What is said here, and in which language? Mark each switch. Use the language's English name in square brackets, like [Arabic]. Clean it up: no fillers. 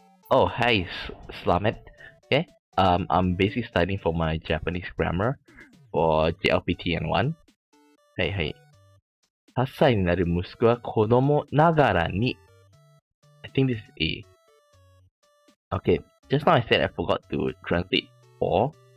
[English] Oh, hi, Slamet. Okay, I'm basically studying for my Japanese grammar for JLPT N1. Hey. [Japanese] 8歳になる息子は子供ながらに。 [English] I think this is A. Okay, just now I said I forgot to translate 4.